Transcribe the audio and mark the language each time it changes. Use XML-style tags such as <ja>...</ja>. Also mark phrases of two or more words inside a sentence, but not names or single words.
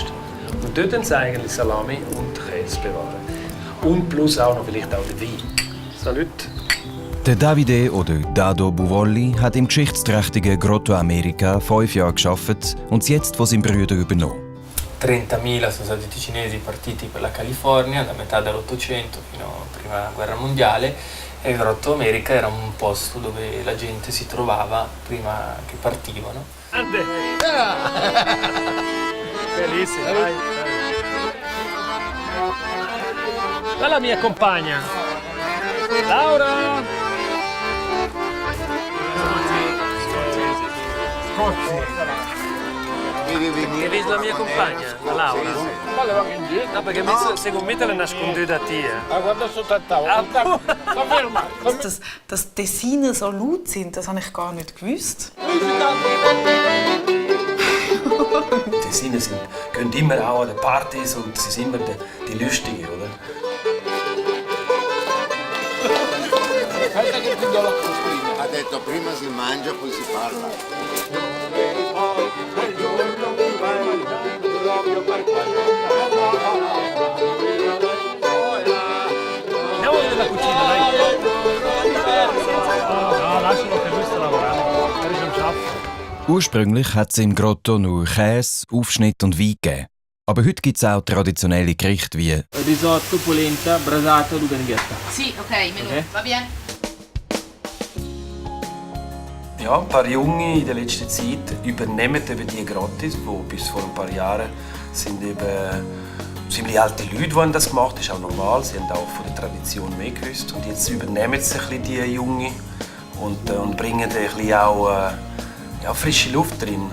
<de>Und dort haben sie eigentlich Salami und Käse bewahren. Und plus auch noch vielleicht auch den Wein. Salut! Der Davide oder Dado Buvolli hat im geschichtsträchtigen Grotto America 5 Jahre gearbeitet und es jetzt von seinem Bruder übernommen.</de> <it>30.000 sono stati i cinesi partiti per la California da metà dell'Ottocento fino alla Prima Guerra Mondiale e il Grotto America era un posto dove la gente si trovava prima che partivano. Bellissimo, dai. La mia compagna. Laura! Che vedi la mia compagna, la Laura? No, perché secondo me te la nascondi da te. Guarda sotto al tavolo.</it> <de>Dass die Tessiner so laut sind, das habe ich gar nicht gewusst. Die Tessiner gehen immer auch an den Partys und sie sind immer die Lustigen, oder?</de> <it>Ha detto prima si mangia poi si parla. Andiamo nella cucina, dai. No, lascialo che lui sta lavorando.</it> <de>Er ist am Arbeiten. Ursprünglich hat es im Grotto nur Käse, Aufschnitt und Wein gegeben. Aber heute gibt es auch traditionelle Gerichte wie</de> <it>Risotto, polenta, brasato, luganghetta. Sì, ok, menù, va bene.</it> <de>Ja, ein paar Junge in der letzten Zeit übernehmen eben die Grottis, die bis vor ein paar Jahren sind eben ziemlich alte Leute, die das gemacht haben. Das ist auch normal, sie haben auch von der Tradition mehr gewusst. Und jetzt übernehmen sie ein bisschen die Jungen und bringen ein bisschen auch frische Luft drin.</de>